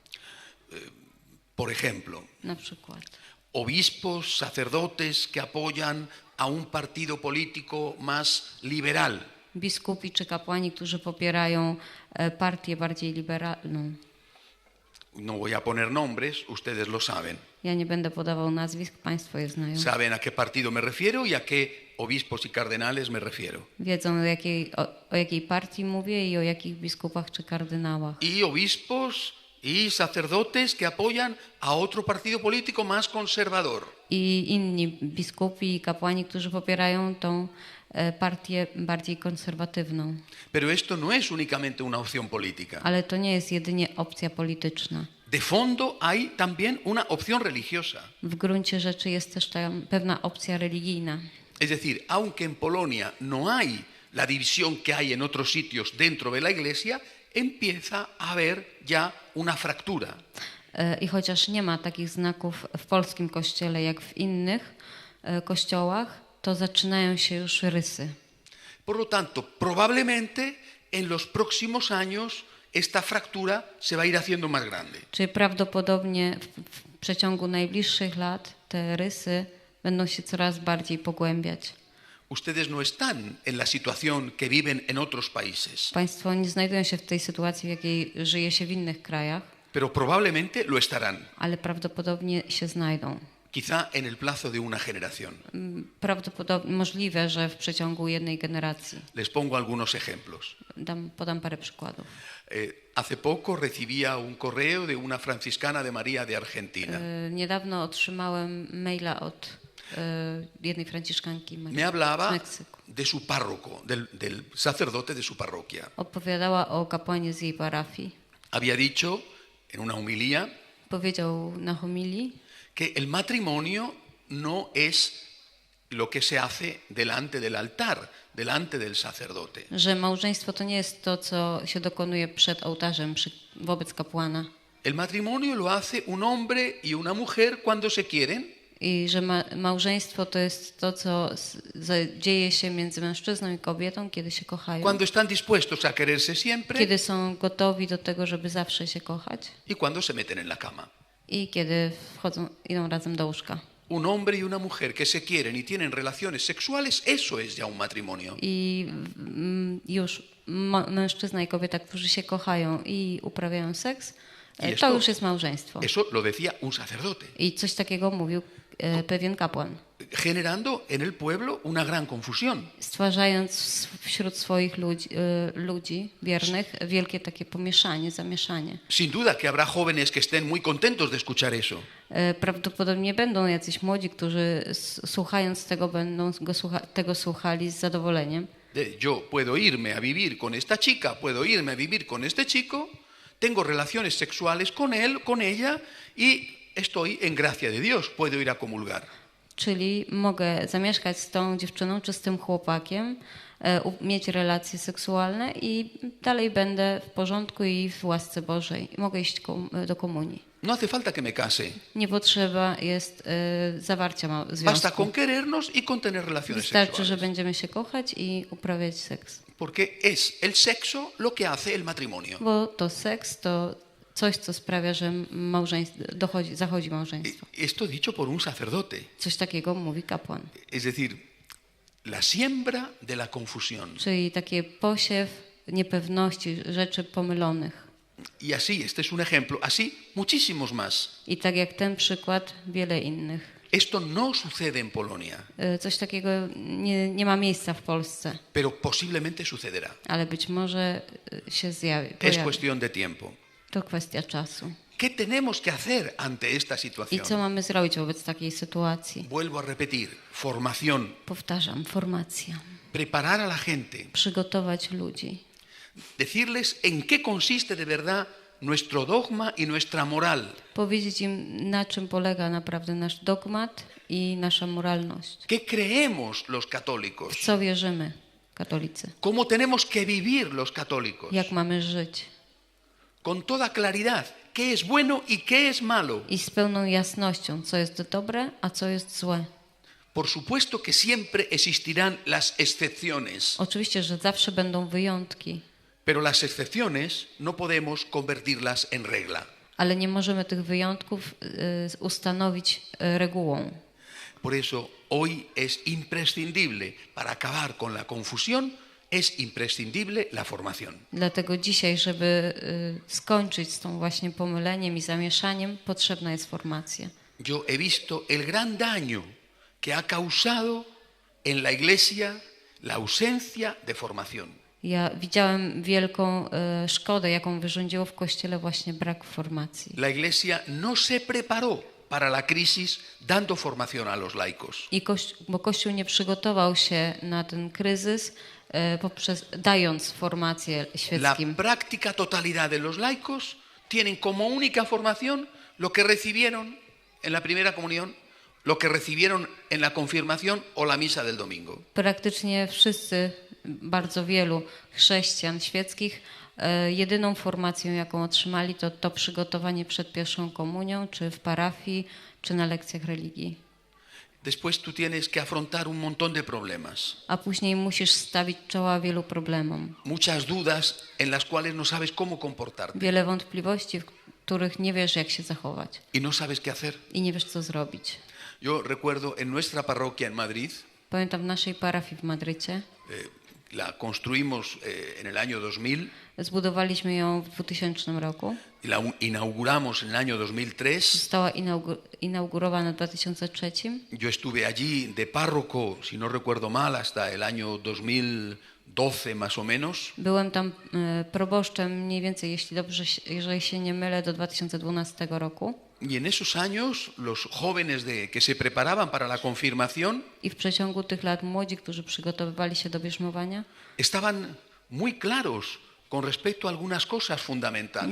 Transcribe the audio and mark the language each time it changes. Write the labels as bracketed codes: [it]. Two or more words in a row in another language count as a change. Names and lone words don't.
[es] Por ejemplo, [pl] Na przykład [es] obispos, sacerdotes que apoyan a un partido político más liberal. [pl] biskupi czy kapłani, którzy popierają partię bardziej liberalną. [es] No voy a poner nombres, ustedes lo saben. [pl] Ja nie będę podawał nazwisk, państwo je znają. [es] Saben a qué partido me refiero y a qué obispos y cardenales me refiero. [pl] Wiedzą o jakiej partii mówię i o jakich biskupach czy kardynałach. [es] Y obispos y sacerdotes que apoyan a otro partido político más conservador. [pl] I inni biskupi i kapłani, którzy popierają tą partię bardziej konserwatywną. [es] Pero esto no es únicamente una opción política. [pl] Ale to nie jest jedynie opcja polityczna. [es] De fondo hay también una opción religiosa. [pl] W gruncie rzeczy jest też tam pewna opcja religijna. [es] Es decir, aunque en Polonia no hay la división que hay en otros sitios dentro de la Iglesia, empieza a haber ya una fractura. [pl] I chociaż nie ma takich znaków w polskim kościele jak w innych kościołach, to zaczynają się już rysy. [es] Por lo tanto, probablemente en los próximos años esta fractura se va a ir haciendo más grande. [pl] Czyli prawdopodobnie w przeciągu najbliższych lat te rysy będą się coraz bardziej pogłębiać. [es] Ustedes no están en la situación que viven en otros países. [pl] Państwo nie znajdują się w tej sytuacji, w jakiej żyje się w innych krajach. [es] pero probablemente lo estarán, [pl] ale prawdopodobnie się znajdą. [es] quizá en el plazo de una generación. [pl] Prawdopodobnie możliwe, że w przeciągu jednej generacji. [es] Les pongo algunos ejemplos. [pl] Podam parę przykładów. [es] Hace poco recibía un correo de una franciscana de María de Argentina. [pl] Niedawno otrzymałem maila od jednej franciszkanki [es] Me [pl] z [es] hablaba [pl] Meksyku. [es] de su párroco, del sacerdote de su parroquia. [pl] Opowiadała o kapłanie z jej parafii. [es] Había dicho en una homilía [pl] Powiedział na homilii, [es] que el matrimonio no es lo que se hace delante del altar, delante del sacerdote. [pl] że małżeństwo to nie jest to, co się dokonuje przed ołtarzem, wobec kapłana. [es] El matrimonio lo hace un hombre y una mujer cuando se quieren, [pl] I że małżeństwo to jest to, co dzieje się między mężczyzną i kobietą, kiedy się kochają. [es] cuando están dispuestos a quererse siempre [pl] Kiedy są gotowi do tego, żeby zawsze się kochać. [es] y cuando se meten en la cama. [pl] I kiedy idą razem do łóżka. [es] Un hombre y una mujer que se quieren y tienen relaciones sexuales, eso es ya un matrimonio. [pl] I już mężczyzna i kobieta, którzy się kochają i uprawiają seks, to już jest małżeństwo. [es] Eso lo decía un sacerdote, [pl] I coś takiego mówił pewien kapłan. [es] generando en el pueblo una gran confusión. [pl] Stwarzając wśród swoich ludzi wiernych wielkie takie pomieszanie, zamieszanie. [es] Sin duda que habrá jóvenes que estén muy contentos de escuchar eso. [pl] Prawdopodobnie będą jacyś młodzi, którzy słuchając tego będą tego słuchali z zadowoleniem. [es] Yo puedo irme a vivir con esta chica, puedo irme a vivir con este chico, tengo relaciones sexuales con él, con ella y estoy en gracia de Dios, puedo ir a comulgar. [pl] Czyli mogę zamieszkać z tą dziewczyną czy z tym chłopakiem, mieć relacje seksualne i dalej będę w porządku i w łasce Bożej. Mogę iść do komunii. [es] No hace falta que me case. [pl] Nie potrzeba jest zawarcia [es] Basta [pl] związku. [es] con querernos y con tener relaciones [pl] Wystarczy, że [es] sexuales. [pl] będziemy się kochać i uprawiać seks. [es] Porque es el sexo lo que hace el matrimonio. [pl] Bo to seks to coś, co sprawia, że zachodzi małżeństwo. [es] Esto dicho por un sacerdote. [pl] Coś takiego mówi kapłan. [es] Es decir, la siembra de la confusión. [pl] Czyli taki posiew niepewności, rzeczy pomylonych. [es] Y así, este es un ejemplo, así muchísimos más. [pl] I tak jak ten przykład, wiele innych. [es] Esto no sucede en Polonia, [pl] Coś takiego nie ma miejsca w Polsce, [es] pero posiblemente sucederá. [pl] ale być może się [es] Es [pl] pojawi. [es] cuestión de tiempo. [pl] To kwestia czasu. [es] ¿Qué tenemos que hacer ante esta [pl] I co [es] situación? [pl] mamy zrobić wobec takiej sytuacji? [es] Vuelvo a repetir, formación, [pl] Powtarzam, formacja. [es] preparar a la gente, [pl] Przygotować ludzi. [es] decirles en qué consiste de verdad nuestro dogma y nuestra moral. [pl] Powiedzieć im, na czym polega naprawdę nasz dogmat i nasza moralność. [es] ¿Qué creemos los católicos? [pl] W co wierzymy, katolicy? [es] ¿Cómo tenemos que vivir los católicos? [pl] Jak mamy żyć? [es] Con toda claridad, qué es bueno y qué es malo. [pl] I z pełną jasnością, co jest dobre, a co jest złe. [es] Por supuesto que siempre existirán las excepciones, [pl] Oczywiście, że zawsze będą wyjątki, [es] pero las excepciones no podemos convertirlas en regla. [pl] ale nie możemy tych wyjątków ustanowić regułą. [es] Por eso hoy es imprescindible, para acabar con la confusión, es imprescindible la formación. [pl] Dlatego dzisiaj, żeby skończyć z tą właśnie pomyleniem i zamieszaniem, potrzebna jest formacja. [es] Yo he visto el gran daño que ha causado en la Iglesia la ausencia de formación. [pl] Ja widziałem wielką szkodę, jaką wyrządziło w Kościele właśnie brak formacji. [es] La Iglesia no se preparó para la crisis dando formación a los laicos. [pl] Bo Kościół nie przygotował się na ten kryzys, dając formację [es] La [pl] świeckim. [es] práctica totalidad de los laicos tienen como única formación lo que recibieron en la primera comunión, lo que recibieron en la confirmación o la misa del domingo. [pl] Praktycznie wszyscy, bardzo wielu chrześcijan świeckich, jedyną formacją, jaką otrzymali, to przygotowanie przed pierwszą komunią, czy w parafii, czy na lekcjach religii. [es] Después tú tienes que afrontar un montón de problemas, [pl] A później musisz stawić czoła wielu problemom. [es] muchas dudas en las cuales no sabes cómo comportarte [pl] Wiele wątpliwości, w których nie wiesz, jak się zachować [es] y no sabes qué hacer. [pl] i nie wiesz, co zrobić. [es] Yo recuerdo en nuestra parroquia en Madrid, [pl] Pamiętam w naszej parafii w Madrycie, [es] La construimos en el año 2000 [pl] Zbudowaliśmy ją w 2000 roku. [es] y la inauguramos en el año 2003. [pl] Została inaugurowana w 2003. [es] Yo estuve allí de párroco, si no recuerdo mal, hasta el año 2012 más o menos. [pl] Byłem tam proboszczem mniej więcej, jeżeli się nie mylę, do 2012 roku. [es] Y en esos años los jóvenes que se preparaban para la confirmación [pl] I w przeciągu tych lat młodzi, którzy przygotowywali się do bierzmowania, [es] estaban muy claros con respecto a algunas cosas fundamentales.